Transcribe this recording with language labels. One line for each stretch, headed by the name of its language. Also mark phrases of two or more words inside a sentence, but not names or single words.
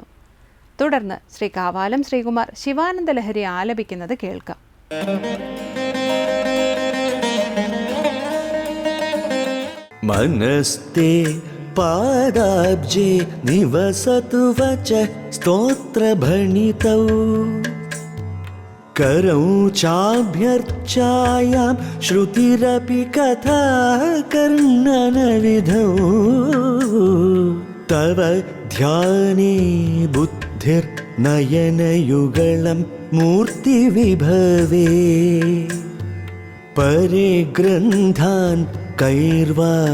Malayalam: തുടർന്ന് ശ്രീ കാവാലം ശ്രീകുമാർ ശിവാനന്ദ ലഹരി ആലപിക്കുന്നത് കേൾക്കാം.
Sanskrit: മനസ്തേ പാദാബ്ജേ നിവസതു വച സ്തോത്രഭണിതൗ करौ चाभ्यर्चायां श्रुतिरपि कथा कर्णनविधौ तव ध्याने बुद्धिर्नयनयुगलं मूर्तिविभवे परे ग्रन्थान् कैर्वा